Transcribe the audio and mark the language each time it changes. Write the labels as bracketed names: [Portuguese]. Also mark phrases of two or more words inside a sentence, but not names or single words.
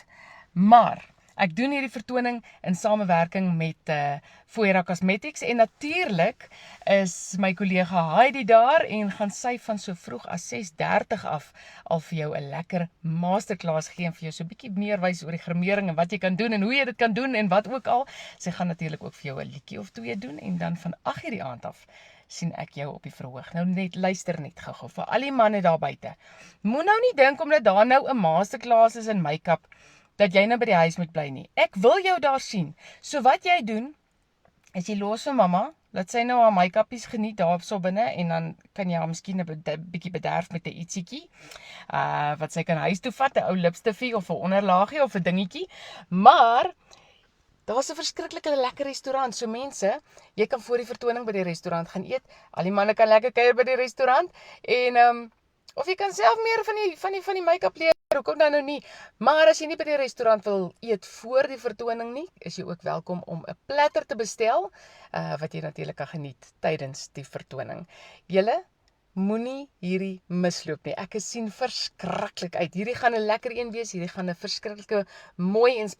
[Afrikaans] Maar ek doen hierdie vertoning in samewerking met Foira Cosmetics en natuurlik is my kollega Heidi daar en gaan sy van so vroeg as 6:30 af al vir jou 'n lekker masterclass gee en vir jou so 'n bietjie meer wys oor die grimering en wat jy kan doen en hoe jy dit kan doen en wat ook al. Sy gaan natuurlik ook vir jou 'n liedjie of twee doen en dan van 8:00 die aand af sien ek jou op die verhoog. Nou net luister net gou vir al die manne daar buite. Moet nou nie dink omdat daar nou 'n masterclass is in make-up dat jy nou by die huis moet bly nie. Ek wil jou daar sien. So wat jy doen, is jy los vir mamma, laat sy nou haar make-upies geniet daar so binne, en dan kan jy haar miskien 'n bietjie bederf met 'n ietsiekie, wat sy kan huis toe vat, 'n ou lipstifie of 'n onderlaagie of 'n dingetjie, maar daar's 'n verskriklike lekker restaurant, so mense, jy kan voor die vertoning by die restaurant gaan eet, al die manne kan lekker kuier by die restaurant, en of jy kan self meer van die make-up leer, hoekom dan nou nie, maar as jy nie by die restaurant wil eet voor die vertoning nie, is jy ook welkom om 'n platter te bestel, wat jy natuurlik kan geniet tydens die vertoning. Julle moenie hierdie misloop nie, ek sien verskriklik uit, hierdie gaan 'n lekker een wees, hierdie gaan 'n verskriklike mooi en